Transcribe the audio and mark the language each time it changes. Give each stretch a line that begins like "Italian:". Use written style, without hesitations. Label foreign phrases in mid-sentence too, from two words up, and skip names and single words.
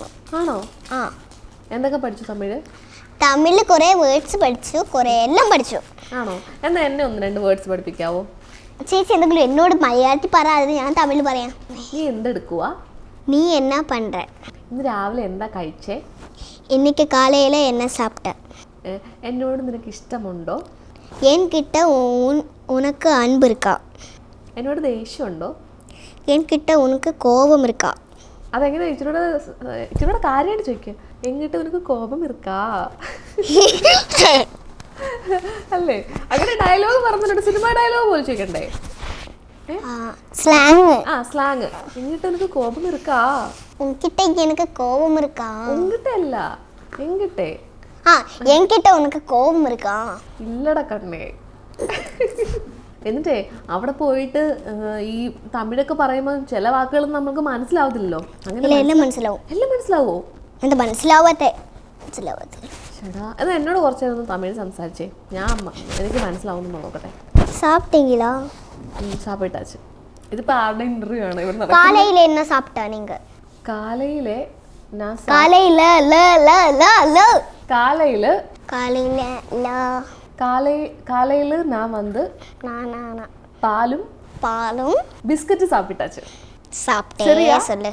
Malayalam: ആണോ? എന്തൊക്കെ പഠിച്ചു തമിഴ്? തമിഴിൽ കുറെ വേർഡ്സ് പഠിച്ചു, കുറെ എല്ലാം പഠിച്ചു. ആണോ? എന്നാ എന്നെ 1-2 വേർഡ്സ് പഠിപ്പിക്കാവോ? ചേച്ചി എന്തെങ്കിലും എന്നോട് മലയാളത്തിൽ പറയാതെ ഞാൻ തമിഴിൽ പറയാം. നീ എന്തെടുക്കുവാ?
Tamil: நீ என்ன பண்ற?
Malayalam: ഇന്ന് രാവിലെ എന്താ കഴിച്ചേ?
Tamil: இன்னைக்கு காலையில என்ன சாப்பிட்ட?
Malayalam: എന്നോട് നിനക്ക് ഇഷ്ടമുണ്ടോ?
Tamil: என்கிட்ட உனக்கு அன்பு இருக்கா?
Malayalam: എന്നോട് ദേഷ്യമുണ്ടോ?
Tamil: என்கிட்ட உனக்கு கோபம் இருக்கா?
Malayalam: അതെങ്ങനെ ഇച്ചിരൂടെ കാര്യമായിട്ട് ചോദിക്കുക.
Tamil: என்கிட்ட உனக்கு கோபம் இருக்கா അല്ലേ?
Malayalam: അങ്ങനെ ഡയലോഗ് പറഞ്ഞിട്ട് സിനിമ ഡയലോഗ് പോലെ ചോദിക്കണ്ടേ?
Tamil: സ്ലാങ്. என்கிட்ட உனக்கு கோபம் இருக்கா? உன்கிட்ட எனக்கு கோபம் இருக்கா? ഉங்கிட்ட അല്ല, എங்கிட்ட. என்கிட்ட உனக்கு கோபம் இருக்கா?
Malayalam: ഇല്ലട കണ്ണേ. എന്നിട്ടേ അവിടെ പോയിട്ട് ഈ തമിഴൊക്കെ പറയുമ്പോൾ ചില വാക്കുകൾ നമുക്ക് മനസ്സിലാവത്തില്ലല്ലോ. അങ്ങനെ എല്ലാം മനസ്സിലാവും. എല്ലാം മനസ്സിലാവോ? എന്താ മനസ്സിലാവാത്തെ? ചേട്ടാ, എന്നാ എന്നോട് കുറച്ച് നേരം തമിഴ് സംസാരിച്ചേ. എനിക്ക് മനസ്സിലാവുന്നു നോക്കട്ടെ.
Tamil: சாப்பிட்டீங்களா? சாப்பிட்டாச்சு.
Malayalam: ഇതിപ്പോ ആരുടെ ഇന്റർവ്യൂ ആണ് ഇവിടെ നടക്കുന്നത്?
Tamil: காலையில என்ன சாப்பிட்டா நீங்க? കാലയിലെ காலையில நான் வந்து பாலும் பிஸ்கட் சாப்பிட்டாச்சு. சரியா சொல்லு.